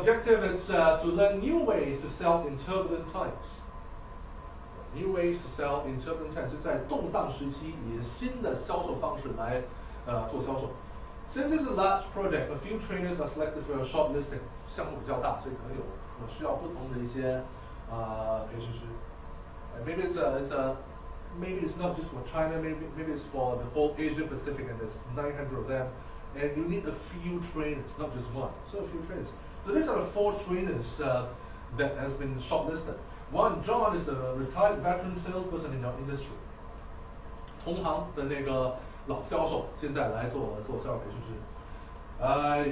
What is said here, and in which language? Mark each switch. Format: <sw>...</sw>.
<en>The objective is to learn new ways to sell in turbulent times. New ways to sell in turbulent times</en> <zh>是在动荡时期以新的销售方式来做销售。</zh> <en>Since it's a large project, a few trainers are selected for a short listing.</en> <zh>项目比较大，所以可能有需要不同的一些培训师。</zh> <en>Maybe maybe it's not just for China. Maybe it's for the whole Asia Pacific, and there's 900 of them. and you need a few trainers, not just one. So a few trainers. So these are the 4 trainers that has been shortlisted. One, John is a retired veteran salesperson in our industry.</en> <zh>同行的那个老销售，现在来做销售培训师。</zh>